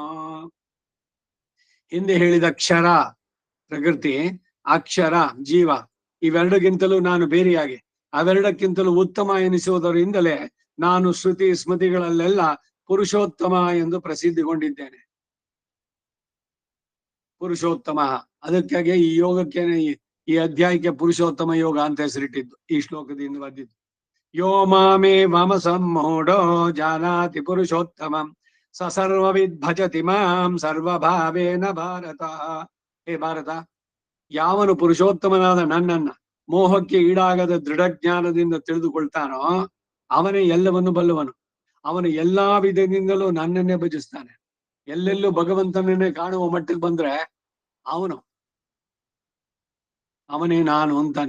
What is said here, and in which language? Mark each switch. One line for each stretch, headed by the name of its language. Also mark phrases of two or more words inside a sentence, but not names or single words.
Kannada: ಹಿಂದೆ ಹೇಳಿದ ಕ್ಷರ ಪ್ರಕೃತಿ, ಅಕ್ಷರ ಜೀವ, ಇವೆರಡಕ್ಕಿಂತಲೂ ನಾನು ಬೇರೆಯಾಗಿ ಅವೆರಡಕ್ಕಿಂತಲೂ ಉತ್ತಮ ಎನಿಸುವುದರಿಂದಲೇ ನಾನು ಶ್ರುತಿ ಸ್ಮೃತಿಗಳಲ್ಲೆಲ್ಲ ಪುರುಷೋತ್ತಮ ಎಂದು ಪ್ರಸಿದ್ಧಿಗೊಂಡಿದ್ದೇನೆ. ಪುರುಷೋತ್ತಮ, ಅದಕ್ಕಾಗಿ ಈ ಯೋಗಕ್ಕೆ, ಈ ಅಧ್ಯಾಯಕ್ಕೆ ಪುರುಷೋತ್ತಮ ಯೋಗ ಅಂತ ಹೆಸರಿಟ್ಟಿದ್ದು. ಈ ಶ್ಲೋಕದಿಂದ ಬಂದಿದ್ದು.
Sanskrit: ಯೋ ಮಾಮೇ ಮಮ ಸಮ್ಮೂಢೋ ಜಾನಾತಿ ಪುರುಷೋತ್ತಮಂ ಸ ಸರ್ವವಿದ್ ಭಜತಿ ಮಾಂ ಸರ್ವಭಾವೇನ ಭಾರತ.
Kannada: ಹೇ ಭಾರತ, ಯಾವನು ಪುರುಷೋತ್ತಮನಾದ ನನ್ನನ್ನ ಮೋಹಕ್ಕೆ ಈಡಾಗದ ದೃಢ ಜ್ಞಾನದಿಂದ ತಿಳಿದುಕೊಳ್ತಾನೋ ಅವನೇ ಎಲ್ಲವನ್ನು ಬಲ್ಲವನು. ಅವನು ಎಲ್ಲಾ ವಿಧದಿಂದಲೂ ನನ್ನನ್ನೇ ಭಜಿಸ್ತಾನೆ. ಎಲ್ಲೆಲ್ಲೂ ಭಗವಂತನನ್ನೇ ಕಾಣುವ ಮಟ್ಟಿಗೆ ಬಂದ್ರೆ ಅವನೇ ನಾನು ಅಂತಾನೆ.